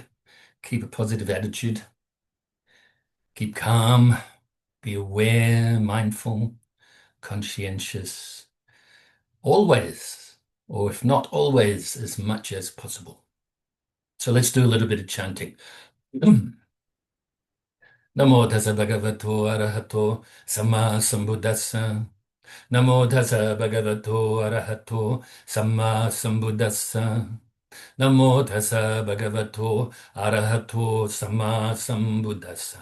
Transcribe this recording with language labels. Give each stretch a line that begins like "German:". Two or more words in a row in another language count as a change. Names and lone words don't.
English: Keep a positive attitude. Keep calm. Be aware, mindful, conscientious, always, or if not always, as much as possible. So let's do a little bit of chanting.
Pali: Namo tassa bhagavato arahato samma sambuddhassa. Namo tassa bhagavato arahato samma sambuddhassa. Namo tassa bhagavato arahato samma sambuddhassa.